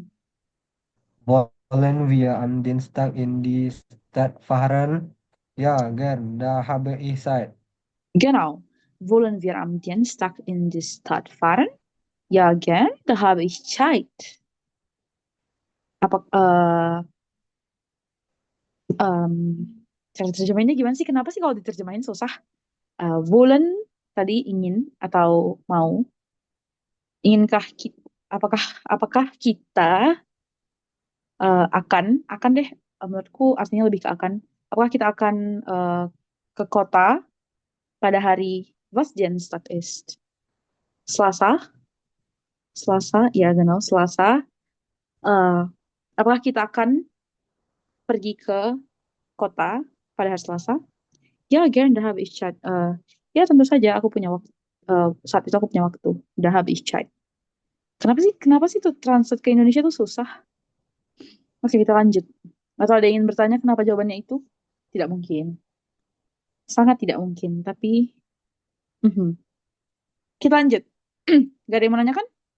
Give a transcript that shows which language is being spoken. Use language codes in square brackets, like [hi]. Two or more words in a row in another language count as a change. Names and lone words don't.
[de] Wollen wir am Dienstag in die Stadt fahren? Ja, gern. Da habe ich Zeit. Genau. Wollen wir am Dienstag in die Stadt fahren? Ja, gern. Da habe ich Zeit. [id] Apa cara terjemahinnya gimana sih? Kenapa sih kalau diterjemahin susah? Wollen tadi ingin atau mau. Inginkah kita, apakah kita akan deh, menurutku artinya lebih ke akan. Apakah kita akan ke kota pada hari [de] was Dienstag ist? [id] Selasa, ya genau, Selasa. Apakah kita akan pergi ke kota pada hari Selasa? Ya, [de] gern, da habe ich Zeit. [id] Ya, tentu saja aku punya waktu. Saat itu aku punya waktu. [de] Da habe ich Zeit. [id] Kenapa sih tuh translate ke Indonesia tuh susah? Oke, kita lanjut. Atau ada yang ingin bertanya kenapa jawabannya itu? Tidak mungkin. Sangat tidak mungkin. Tapi, kita lanjut. Gak ada yang mau nanya kan?